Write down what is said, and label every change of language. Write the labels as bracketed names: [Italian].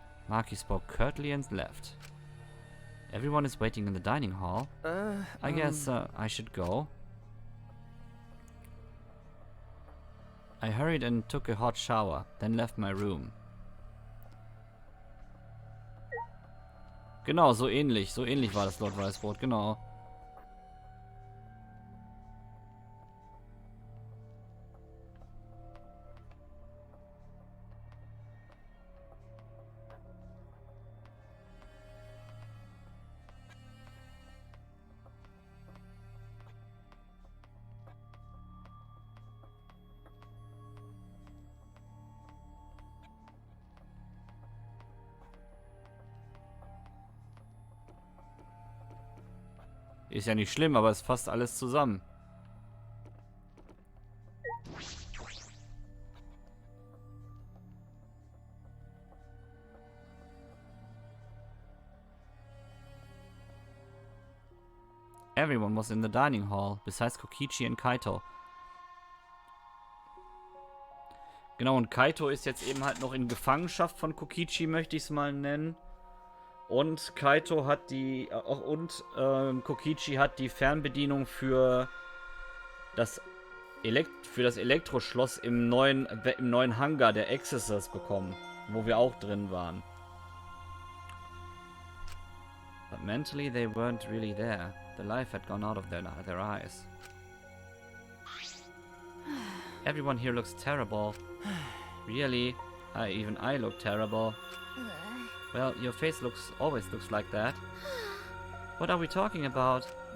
[English] Maki spoke curtly and left. Everyone is waiting in the dining hall. I guess I should go. I hurried and took a hot shower, then left my room. [German] Genau, so ähnlich war das Lord Weißbrot, genau. Ist ja nicht schlimm, aber es fasst alles zusammen. [English] Everyone was in the dining hall, besides Kokichi and Kaito. [German] Genau, und Kaito ist jetzt eben halt noch in Gefangenschaft von Kokichi, möchte ich es mal nennen. Und Kaito hat die, Kokichi hat die Fernbedienung für das für das Elektroschloss im neuen Hangar der Exorcist bekommen, wo wir auch drin waren. [English] But mentally they weren't really there. The life had gone out of their eyes. Everyone here looks terrible. Really? Even I look terrible. Well, your face always looks like that. What are we talking about?